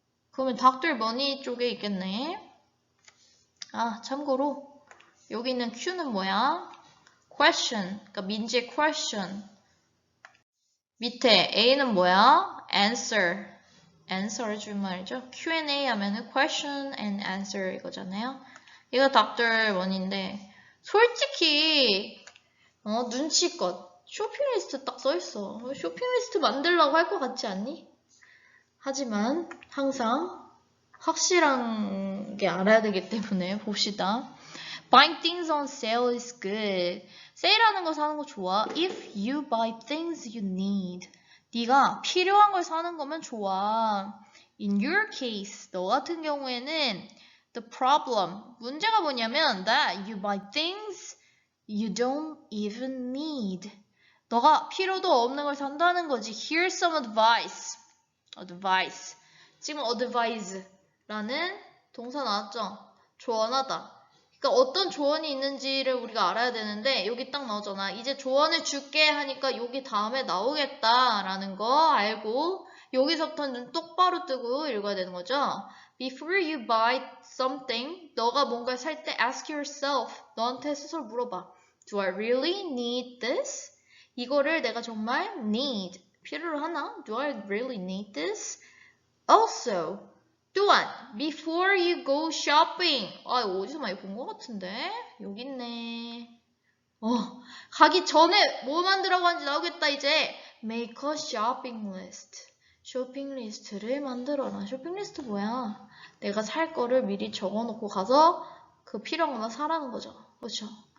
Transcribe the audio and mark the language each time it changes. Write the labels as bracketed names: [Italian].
[Korean] 그러면 Dr. Money 쪽에 있겠네. 참고로 여기 있는 Q는 뭐야? question, 그러니까 민지의 question. 밑에 A는 뭐야? answer의 줄말이죠. Q&A 하면은 [English] question and answer [Korean] 이거잖아요. 이거 Dr. Money인데 솔직히 눈치껏 쇼핑리스트 딱 써있어. 쇼핑리스트 만들라고 할 것 같지 않니? 하지만 항상 확실한 게 알아야 되기 때문에 봅시다. [English] Buying things on sale is good. [Korean] 세일하는 거 사는 거 좋아. [English] If you buy things you need. [Korean] 네가 필요한 걸 사는 거면 좋아. [English] In your case, [Korean] 너 같은 경우에는 [English] the problem, [Korean] 문제가 뭐냐면 [English] that you buy things you don't even need. [Korean] 너가 필요도 없는 걸 산다는 거지. [English] Here's some advice. advice. [Korean] 지금 advise라는 동사 나왔죠? 조언하다. 그러니까 어떤 조언이 있는지를 우리가 알아야 되는데 여기 딱 나오잖아. 이제 조언을 줄게 하니까 여기 다음에 나오겠다라는 거 알고 여기서부터 눈 똑바로 뜨고 읽어야 되는 거죠. [English] Before you buy something, [Korean] 너가 뭔가를 살 때 [English] ask yourself, [Korean] 너한테 스스로 물어봐. [English] Do I really need this? [Korean] 이거를 내가 정말 need, 필요로 하나? [English] Do I really need this? Also, [Korean] 또한 [English] before you go shopping. [Korean] 아, 이거 어디서 많이 본 것 같은데? 여기 있네. 가기 전에 뭐 만들라고 하는지 나오겠다 이제. [English] Make a shopping list. [Korean] 쇼핑 리스트를 만들어라. 쇼핑 리스트 뭐야? 내가 살 거를 미리 적어놓고 가서 그 필요한 것만 사라는 거죠. 그렇죠?